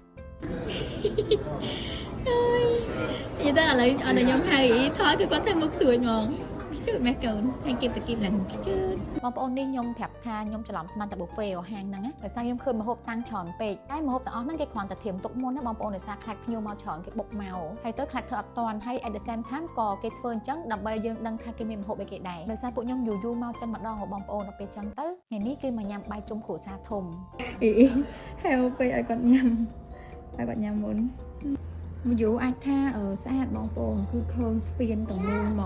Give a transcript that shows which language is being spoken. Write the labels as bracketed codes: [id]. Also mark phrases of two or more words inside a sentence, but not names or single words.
[km] អើយនិយាយទៅឥឡូវខ្ញុំហៅអីថតគឺគាត់ធ្វើមុខស្រួយហ្មងជឿម៉ែកូនហើយគេប្រគិបឡើងជឿបងប្អូននេះខ្ញុំប្រាប់ថាខ្ញុំច្រឡំស្មានតែ buffet ហាងហ្នឹងណាដោយសារខ្ញុំឃើញម្ហូបតាំងច្រើនពេកតែម្ហូបទាំងអស់ហ្នឹងគេគ្រាន់តែធៀមទុកមុនណាបងប្អូនដោយសារខ្លាចភ្ញៀវ មកច្រើនគេបុកមកហើយទៅខ្លាចធ្វើអត់តាន់ហើយ [en] at the same time [km] ក៏គេធ្វើអញ្ចឹងដើម្បីយើងដឹងថាគេមានម្ហូបអីគេដែរដោយសារពួកខ្ញុំយូរមកចិនម្ដងបងប្អូនដល់ពេលអញ្ចឹងទៅថ្ងៃ នេះគឺមកញ៉ាំបាយជុំគ្រួសារធំអីហៅពេកឲ្យគាត់ញ៉ាំមុនមកយូរអាចថាស្អាតបងប្អូនគឺឃើញស្ពានទាំងមូលហ្ម